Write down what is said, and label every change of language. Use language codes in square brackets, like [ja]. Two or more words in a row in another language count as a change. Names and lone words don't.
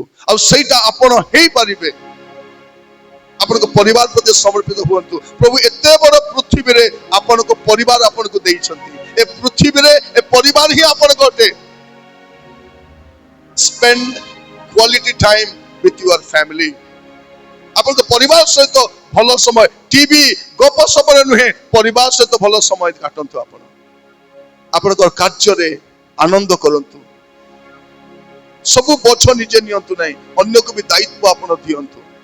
[or] ଆଉ ସେଇଟା ଆପଣ ହେଇପାରିବେ। ଆପଣଙ୍କ ପରିବାର ପ୍ରତି ସମର୍ପିତ ହୁଅନ୍ତୁ। ପ୍ରଭୁ ଏତେ ବଡ ପୃଥିବୀରେ ଆପଣଙ୍କ ପରିବାର ଆପଣଙ୍କୁ ଦେଇଛନ୍ତି। ଏ ପୃଥିବୀରେ ଏ ପରିବାର ହିଁ ଆପଣଙ୍କ ଅଟେ। [en] spend quality time with your family. [or] ଆପଣଙ୍କ ପରିବାର ସହିତ ଭଲ ସମୟ, ଟିଭି ଗପ ସପରେ ନୁହେଁ, ପରିବାର ସହିତ ଭଲ ସମୟ କାଟନ୍ତୁ। ଆପଣ ଆପଣଙ୍କର କାର୍ଯ୍ୟରେ ଆନନ୍ଦ କରନ୍ତୁ। ସବୁ ବୋଝ ନିଜେ ନିଅନ୍ତୁ ନାହିଁ, ଅନ୍ୟକୁ ବି ଦାୟିତ୍ୱ ଆପଣ ଦିଅନ୍ତୁ।